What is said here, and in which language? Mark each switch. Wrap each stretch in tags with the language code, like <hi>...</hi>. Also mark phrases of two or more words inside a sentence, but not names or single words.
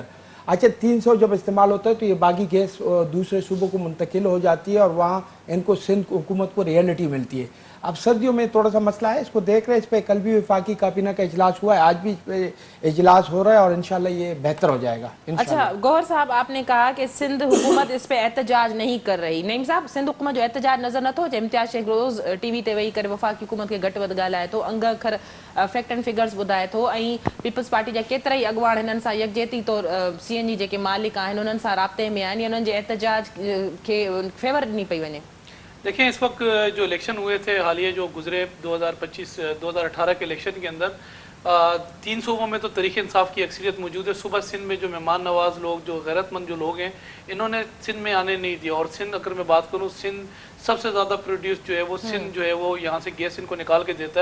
<ur>اچھا، 300 جب استعمال ہوتا ہے تو یہ باقی گیس دوسرے صوبوں کو منتقل ہو جاتی ہے اور وہاں ان کو سندھ حکومت کو رئیلٹی ملتی ہے. اب سردیوں میں تھوڑا سا مسئلہ ہے، اس کو دیکھ رہے ہیں۔ اس پر کل بھی وفاقی کابینہ کا اجلاس ہوا ہے، آج بھی اس پے اجلاس ہو رہا ہے اور ان شاء اللہ یہ بہتر ہو جائے گا. اچھا گوہر صاحب، آپ نے کہا کہ سندھ حکومت اس پے احتجاج نہیں کر رہی.</ur> <sd>नईम साहब, सिंध हुकूमत जो एहतजाज नज़र नथो अचे। इम्तियाज़ शेख रोज़ टीवी ते वेही करे वफ़ाक़ी हुकूमत खे घटि वधि ॻाल्हाए थो, अंग अखर</sd> <en>fact and figures</en> <sd>ॿुधाए थो, ऐं पीपल्स पार्टी जा केतिरा ई अॻुवाण हिननि सां यकजहती तौर CNG जेके मालिक आहिनि उन्हनि सां राब्ते में आहिनि, उन्हनि जे एहतजाज खे फेवर ॾिनी पई वञे।</sd> <ur>دیکھیے، اس وقت جو الیکشن ہوئے تھے حالیہ جو گزرے 2018 کے الیکشن کے اندر 3 صوبوں میں تو تحریکِ انصاف کی اکثریت موجود ہے. صبح سندھ میں جو مہمان نواز لوگ، جو غیرت مند جو لوگ ہیں، انہوں نے سندھ میں آنے نہیں دیا. اور سندھ، اگر میں بات کروں، سندھ سب سے زیادہ پروڈیوس جو ہے وہ سندھ جو ہے وہ یہاں سے گیس ان کو نکال کے دیتا ہے.</ur>